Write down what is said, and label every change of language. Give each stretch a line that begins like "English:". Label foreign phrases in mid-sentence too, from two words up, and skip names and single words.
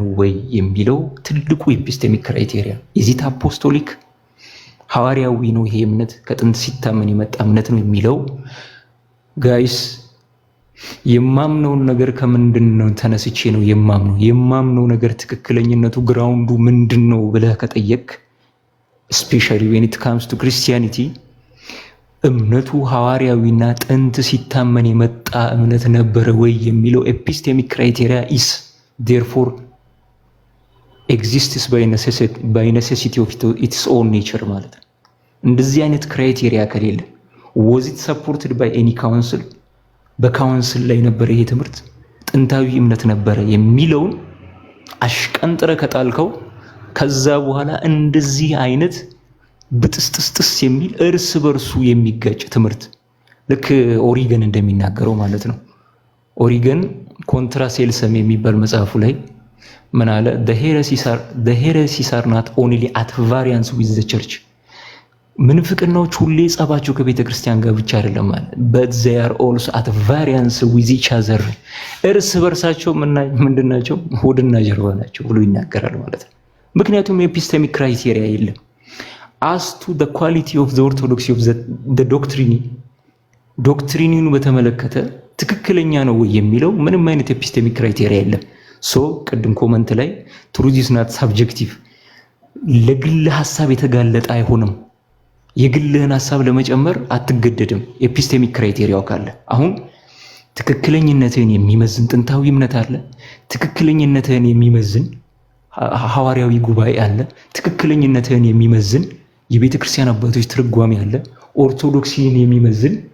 Amharic: ወይ የሚለው ትልቁ
English: epistemic criteria is it apostolic
Amharic: ሐዋርያዊ ነው ይሄ እምነት ከጥንት ሲታመን የመጣ እምነት ነው የሚለው ጋይስ የማምነውን ነገር ከምንድነው ተነስቼ ነው የማምነው ነገር ትክክለኛነቱ ግራውንዱ ምንድነው ብለህ ከጠየቅ
English: especially when it comes to Christianity
Amharic: እምነቱ ሐዋርያዊና ጥንት ሲታመን የመጣ እምነት ነበር ወይ የሚለው
English: epistemic criteria is therefore exists by necessity of its own nature
Amharic: ማለት ነው። እንደዚህ አይነት ክራይቴሪያ ከሌለ
English: was it supported by any council
Amharic: በካውንስል ላይ ነበረ ይሄ ትምህርት ጥንታዊ እምነት ነበረ የሚለውን አሽቀንጥረ ከጣልከው ከዛ በኋላ እንደዚህ አይነት ብጥስጥስጥስ የሚል እርስ በርሱ የሚጋጭ ትምህርት ልክ ኦሪገን እንደሚናገረው ማለት ነው። ኦሪገን ኮንትራ ሴልሰም የሚባል መጽሐፉ ላይ ምን አለ?
English: the heresies are not only at variance with the church
Amharic: ምንፍቅናዎች ሁሌ ጸባቸው ከቤተ ክርስቲያን ጋር ብቻ አይደለም ማለት
English: but they are also at variance with each other
Amharic: እርስ በርሳቸው ምንድናቸው? ሆድና ጀርባ ናቸው ብሎ ይናገራል ማለት ነው። ምክንያቱም
English: epistemic criteria
Amharic: የለም።
English: as to the quality of the orthodoxy of the
Amharic: ዶክትሪኑን በተመለከተ ትክክለኛ ነው ወይ የሚለው ምንም አይነት
English: epistemic criteria
Amharic: የለም። ሶ ቅድም ኮመንት ላይ
English: truth is not subjective
Amharic: ለግል ሐሳብ የተጋለጠ አይሆንም። የግልህን ሐሳብ ለመጨመር አትገደድም
English: epistemic criteria
Amharic: ካለ። አሁን ትክክለኝነትህን የሚመዝን ጥንታዊ እምነት አለ፣ ትክክለኝነትህን የሚመዝን ሐዋርያዊ ጉባኤ አለ፣ ትክክለኝነትህን የሚመዝን የቤተ ክርስቲያን አባቶች ትርጓሜ አለ፣ ኦርቶዶክሲን የሚመዝን